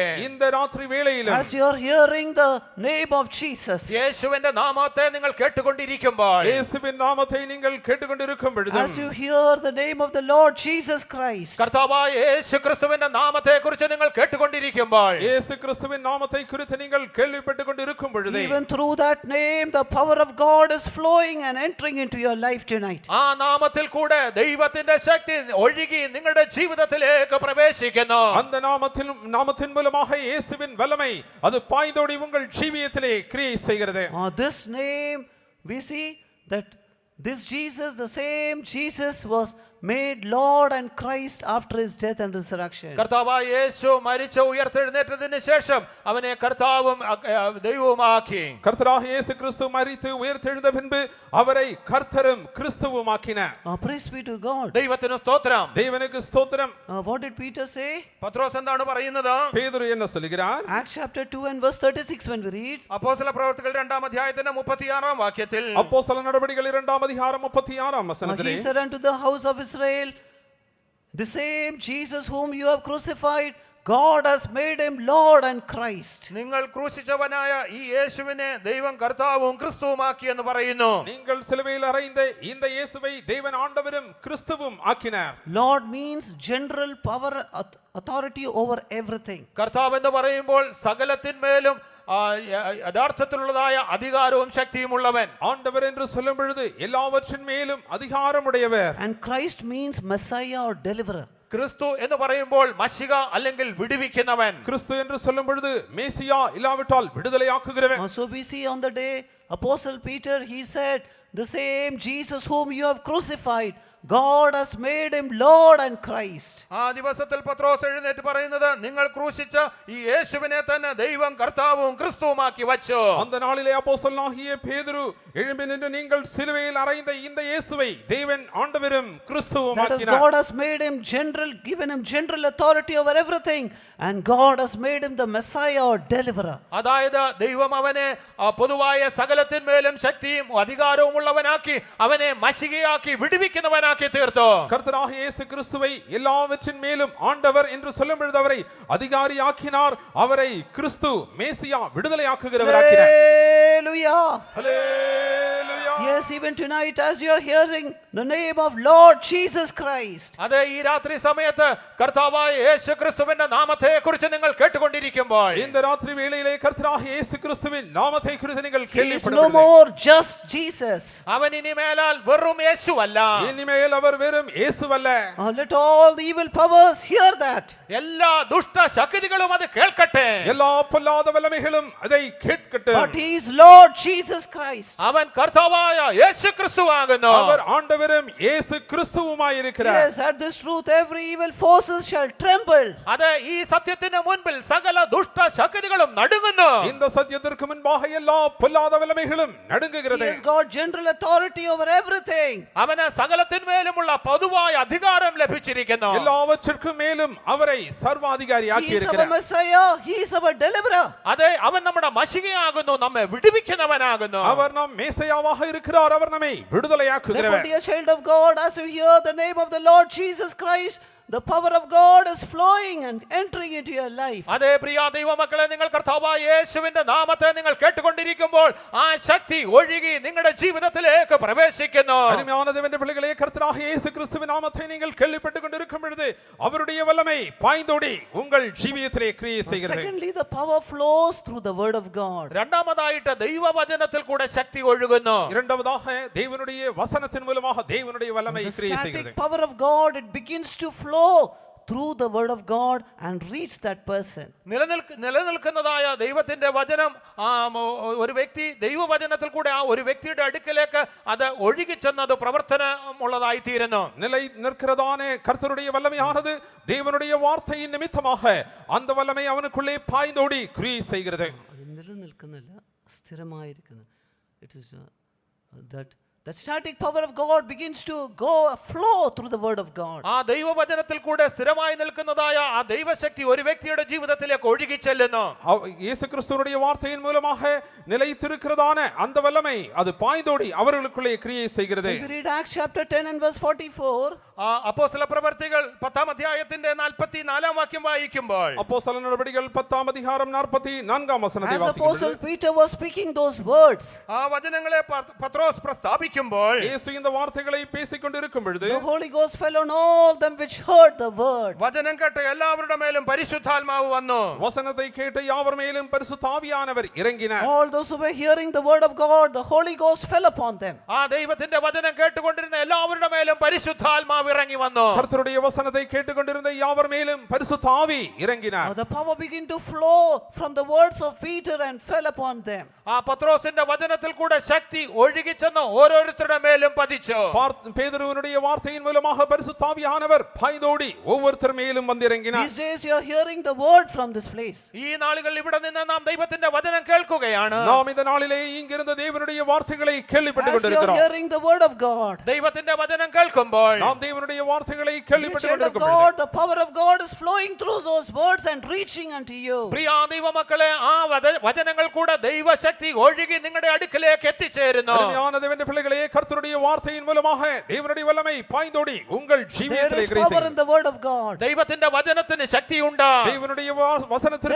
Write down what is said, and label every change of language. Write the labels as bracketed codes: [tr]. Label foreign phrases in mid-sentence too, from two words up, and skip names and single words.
[ta] இந்த ராத்திரி வேளையிலும் [en] as you are hearing the name of Jesus, [ml] യേശുവിന്റെ നാമത്തെ നിങ്ങൾ കേട്ടുകൊണ്ടിരിക്കുമ്പോൾ, [ta] இயேசுவின் நாமத்தை நீங்கள் கேட்டுக்கொண்டிருக்கும் பொழுது, [en] as you hear the name of the Lord Jesus Christ, [ml] കർത്താവായ യേശു ക്രിസ്തുവിന്റെ നാമത്തെ കുറിച്ച് നിങ്ങൾ കേട്ടുകൊണ്ടിരിക്കുമ്പോൾ, [ta] இயேசு கிறிஸ்துவின் நாமத்தை குறித்து நீங்கள் கேள்விப்பட்டுக் கொண்டிருக்கும் பொழுது, [en] even through that name, the power of God is flowing and entering into your life tonight. [ml] ആ നാമത്തിൽ കൂടെ ദൈവത്തിന്റെ ശക്തി ഒഴുകി നിങ്ങളുടെ ജീവിതത്തിലേക്ക് പ്രവേശിക്കുന്നു. [ta] அந்த நாமத்தின் மூலமாக இயேசுவின் வல்லமை அது பாய்ந்தோடி உங்கள் ஜீவியத்திலே கிரியை செய்கிறது. [en] This name, we see that this Jesus, the same Jesus, was made Lord and Christ after his death and resurrection. [ml] കർത്താവായ യേശു മരിച്ചു ഉയർത്തെഴുന്നേറ്റതിന് ശേഷം അവനെ കർത്താവും ദൈവവുമാക്കി. [ta] கர்த்தராக இயேசு கிறிஸ்து மரித்து உயிர்த்தெழுந்த பின்பு அவரை கர்த்தரும் கிறிஸ்துவுமாக்கினார். [en] Praise be to God. [ml] ദൈവത്തിന് സ്തോത്രം. [ta] தேவனுக்கு ஸ்தோத்திரம். [en] What did Peter say? [ml] പത്രോസ് എന്താണ് പറയുന്നത്? [ta] பேதுரு என்ன சொல்கிறார்? [en] Acts chapter 2 and verse 36 when we read, [ml] അപ്പോസ്തല പ്രവർത്തികൾ 2-ാം അധ്യായത്തിന്റെ 36-ാം വാക്യത്തിൽ, [ta] அப்போஸ்தல நடபடிகள் 2-ாம் அதிகாரம் 36-ாம் [en] he [ta] வசனத்திலே, [en] said unto the house of Israel, the same Jesus whom you have crucified, God has made him Lord and Christ. [ml] നിങ്ങൾ ക്രൂശിച്ചവനായ ഈ യേശുവിനെ ദൈവം കർത്താവും ക്രിസ്തുവുമാക്കി എന്ന് പറയുന്നു. [ta] நீங்கள் சிலுவையில் அறைந்த இந்த இயேசுவை தேவன் ஆண்டவரும் கிறிஸ்துவும் ஆக்கினார். [en] Lord means general power, authority over everything. [ml] കർത്താവ് എന്ന് പറയുമ്പോൾ സകലത്തിന്മേലും യഥാർത്ഥത്തിലുള്ളതായ അധികാരവും ശക്തിയും ഉള്ളവൻ. [ta] ஆண்டவர் என்று சொல்லும் பொழுது எல்லாவற்றின் மேலும் அதிகாரம் உடையவர். [en] And Christ means Messiah or deliverer. [ml] ക്രിസ്തു എന്ന് പറയുമ്പോൾ മശിക അല്ലെങ്കിൽ വിടുവിക്കുന്നവൻ. [ta] கிறிஸ்து என்று சொல்லும் பொழுது மேசியா இல்லாவிட்டால் விடுதலையாக்குகிறவன். [en] So we see on the day Apostle Peter, he said, the same Jesus whom you have crucified, God has made him Lord and Christ. [ml] ആ ദിവസത്തിൽ പത്രോസ് എഴുന്നേറ്റ് പറയുന്നത്, നിങ്ങൾ ക്രൂശിച്ച ഈ യേശുവിനെ തന്നെ ദൈവം കർത്താവും ക്രിസ്തുവുമാക്കി വച്ചു. [ta] அந்த நாளிலே அப்போஸ்தலனாகிய பேதுரு எழும்பி நின்று நீங்கள் சிலுவையில் அறைந்த இந்த இயேசுவை தேவன் ஆண்டவரும் கிறிஸ்துவும் [en] That is, [ta] ஆக்கினார். [en] God has made him general, given him general authority over everything, and God has made him the Messiah or deliverer. [ml] അതായത് ദൈവം അവനെ പൊതുവായ സകലത്തിന്മേലും ശക്തിയും അധികാരവും ഉള്ളവനാക്കി അവനെ മശികയാക്കി വിടുവിക്കുന്നവനാക്കി തീർത്തു. [ta] கர்த்தராகிய இயேசு கிறிஸ்துவை எல்லாவற்றின் மேலும் ஆண்டவர் என்று சொல்லும் பொழுது அவரை அதிகாரியாக்கினார். அவரை கிறிஸ்து மேசியா விடுதலையாக்குகிறவராக்கினார். [en] Hallelujah. [ta] ஹல்லேலூயா. [en] Yes, even tonight as you are hearing the name of Lord Jesus Christ, [ml] അതെ, ഈ രാത്രി സമയത്ത് കർത്താവായ യേശു ക്രിസ്തുവിന്റെ നാമത്തെ കുറിച്ച് നിങ്ങൾ കേട്ടുകൊണ്ടിരിക്കുമ്പോൾ, [ta] இந்த ராத்திரி வேளையிலே கர்த்தராகிய இயேசு கிறிஸ்துவின் நாமத்தை குறித்து நீங்கள் [en] he is no [ta] கேள்விப்படவில்லை. [en] more just Jesus. [ml] അവൻ ഇനി മേലാൽ വെറും യേശുവല്ല. [ta] இனிமேல் அவர் வெறும் இயேசுவல்ல. [en] Let all the evil powers hear that. [ml] എല്ലാ ദുഷ്ട ശക്തികളും അത് കേൾക്കട്ടെ. [ta] எல்லா பொல்லாத வல்லமைகளும் அதை கேட்கட்டும். [en] But he is Lord Jesus Christ. [ml] അവൻ കർത്താവായ യേശു ക്രിസ്തുവാകുന്നു. [ta] அவர் ஆண்டவரும் இயேசு கிறிஸ்துவுமாய் இருக்கிறார். [en] Yes, at this truth every evil forces shall tremble. [ml] അതെ, ഈ സത്യത്തിന് മുൻപിൽ സകല ദുഷ്ട ശക്തികളും നടുങ്ങുന്നു. [ta] இந்த சத்தியத்திற்கு முன்பாக எல்லா பொல்லாத வல்லமைகளும் [en] He [ta] நடுங்குகிறது. [en] has got general authority over everything. [ml] അവന് സകലത്തിന്മേലുമുള്ള പൊതുവായ അധികാരം ലഭിച്ചിരിക്കുന്നു. [ta] எல்லாவற்றிற்கும் மேலும் அவரை சர்வாதிகாரியாக்கி [en] He is our [ta] இருக்கிறார். [en] Messiah. He is our deliverer. [ml] അതെ, അവൻ നമ്മുടെ മശികയാകുന്നു, നമ്മെ വിടുവിക്കുന്നവനാകുന്നു. [ta] அவர் நம் மேசையாவாக இருக்கிறார். அவர் நம்மை [en] Therefore, [ta] விடுதலையாக்குகிறவர். [en] dear child of God, as you hear the name of the Lord Jesus Christ, the power of God is flowing and entering into your life. [ml] അതെ, പ്രിയ ദൈവമക്കളെ, നിങ്ങൾ കർത്താവായ യേശുവിന്റെ നാമത്തെ നിങ്ങൾ കേട്ടുകൊണ്ടിരിക്കുമ്പോൾ ആ ശക്തി ഒഴുകി നിങ്ങളുടെ ജീവിതത്തിലേക്ക് പ്രവേശിക്കുന്നു. [ta] அருமையான தேவனுடைய பிள்ளைகளே, கர்த்தராகிய இயேசு கிறிஸ்துவின் நாமத்தை நீங்கள் கேள்விப்பட்டுக் கொண்டிருக்கும் பொழுது அவருடைய வல்லமை பாய்ந்தோடி உங்கள் ஜீவியத்திலே கிரியை செய்கிறது. [en] Secondly, the power flows through the word of God. [ml] രണ്ടാമതായിട്ട് ദൈവവചനത്തിൽ കൂടെ ശക്തി ഒഴുകുന്നു. [ta] இரண்டாவதாக தேவனுடைய வசனத்தின் மூலமாக தேவனுடைய வல்லமை [en] The [ta] கிரியை [en] static [ta] செய்கிறது. [en] power of God, it begins to flow through the word of God and reach that person. [ml] നിലനിൽക്കുന്നതായ ദൈവത്തിന്റെ വചനം ഒരു വ്യക്തി ദൈവവചനത്തിൽ കൂടെ ആ ഒരു വ്യക്തിയുടെ അടുക്കലേക്ക് അത് ഒഴുകിച്ചെന്നത് പ്രവർത്തനമുള്ളതായി തീരുന്നു. [ta] நிலை நிற்கிறதான கர்த்தருடைய வல்லமையானது தேவனுடைய வார்த்தையின் நிமித்தமாக அந்த வல்லமை அவனுக்குள்ளே பாய்ந்தோடி கிரியை செய்கிறது. [ml] നിലനിൽക്കുന്നില്ല, സ്ഥിരമായിരിക്കുന്നു. [en] It is that the static power of God begins to flow through the word of God. [ml] ആ ദൈവവചനത്തിൽ കൂടെ സ്ഥിരമായി നിൽക്കുന്നതായ ആ ദൈവശക്തി ഒരു വ്യക്തിയുടെ ജീവിതത്തിലേക്ക് ഒഴുകി ചെല്ലുന്നു. [ta] இயேசு கிறிஸ்துவினுடைய வார்த்தையின் மூலமாக நிலைத்திருக்கிறதான அந்த வல்லமை அது பாய்ந்தோடி அவர்களுக்குள்ளே கிரியை செய்கிறது. [en] If you read Acts chapter 10 and verse 44, [ml] അപ്പോസ്തല പ്രവർത്തികൾ 10-ാം അധ്യായത്തിന്റെ 44-ാം വാക്യം വായിക്കുമ്പോൾ [ta] அப்போஸ்தலர் நடபடிகள் 10-ஆம் அதிகாரம் 44-ஆம் வசனத்தை [en] as [ta] வாசிக்கும் [en] Apostle [ta] பொழுது [en] Peter was speaking those words, [ml] ആ വചനങ്ങളെ പത്രോസ് പ്രസ്താവിക്കുമ്പോൾ [ta] இயேசு இந்த வார்த்தைகளை பேசிக் கொண்டிருக்கும் பொழுது [en] the Holy Ghost fell on all them which heard the word. [ml] വചനം കേട്ട എല്ലാവരുടെ മേലും പരിശുദ്ധാത്മാവ് വന്നു. [ta] வசனத்தை கேட்ட யாவர் மேலும் பரிசுத்த ஆவியானவர் இறங்கினார். [en] All those who were hearing the word of God, the Holy Ghost fell upon them. [ml] ആ ദൈവത്തിന്റെ വചനം കേട്ടുകൊണ്ടിരുന്ന എല്ലാവരുടെ മേലും പരിശുദ്ധാത്മാവ് ഇറങ്ങി വന്നു. [ta] கர்த்தருடைய வசனத்தை கேட்டுக்கொண்டிருந்த யாவர் மேலும் பரிசுத்த ஆவி இறங்கினார். [en] The power began to flow from the words of Peter and fell upon them. [ml] ആ പത്രോസിന്റെ വചനത്തിൽ കൂടെ ശക്തി ഒഴുകി ചെന്ന് ഓരോരുത്തരുടെ മേലും പതിച്ചു. [ta] பேதுருவினுடைய வார்த்தையின் மூலமாக பரிசுத்த ஆவியானவர் பாய்ந்தோடி ஒவ்வொருத்தர் மேலும் வந்து இறங்கினார். [en] These days you are hearing the word from this place. [ml] ഈ നാളുകളിൽ ഇവിടെ നിന്ന് നാം ദൈവത്തിന്റെ വചനം കേൾക്കുകയാണ്. [ta] நாம் இந்த நாளிலே இங்கிருந்த தேவனுடைய வார்த்தைகளை கேள்விப்பட்டுக் [en] As you are [ta] கொண்டிருக்கிறோம். [en] hearing the word of God, [ml] ദൈവത്തിന്റെ വചനം കേൾക്കുമ്പോൾ [ta] நாம் தேவனுடைய வார்த்தைகளை [en] the [ta] கேள்விப்பட்டுக் [en] child of [ta] கொண்டிருக்கும் [en] God, [ta] பொழுது [en] the power of God is flowing through those words and reaching unto you. [ml] പ്രിയ ദൈവമക്കളെ ആ വചനങ്ങൾ കൂടെ ദൈവശക്തി ഒഴുകി നിങ്ങളുടെ അടുക്കലേക്ക് എത്തിച്ചേരുന്നു. [ta] அருமையான தேவனுடைய பிள்ளைகளே, கர்த்தருடைய வார்த்தையின் மூலமாக தேவனுடைய வல்லமை பாய்ந்தோடி உங்கள் [en] There [ta] ஜீவியத்திலே [en] is [ta] கிரியை [en] power in [ta] செய்யும். [en] the word of God. [ml] ദൈവത്തിന്റെ വചനത്തിന് ശക്തിയുണ്ട്. [ta] தேவனுடைய வசனத்திற்கு